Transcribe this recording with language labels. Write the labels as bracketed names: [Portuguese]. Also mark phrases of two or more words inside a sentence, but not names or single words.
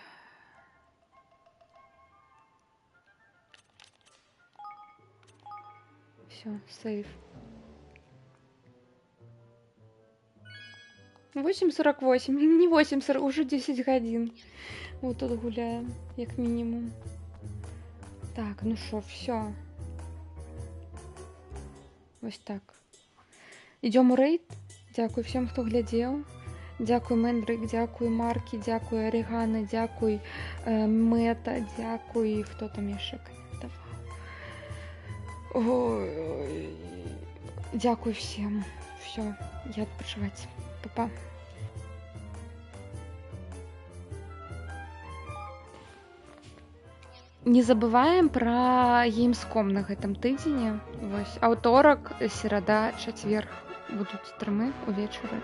[Belarusian] Все, сейф. 8:48, не 8:40, уже 10 гадзін. Вот тут гуляем, як мінімум. Так, ну що, все. Ось так. Ідём у рэйд. Дзякуй всем, хто глядзеў. Дзякуй Мэндрык, дзякуй Маркі, дзякуй Арігана, дзякуй Мэта, дзякуй, хто там яшчэ каментаваў. Ой, дзякуй всем. Все, я адпачываць. Па-па. Не забываем пра Gamescom на гэтым тыдзені. Вось, аўторак, серада, чацвер будуць стрымы увечары.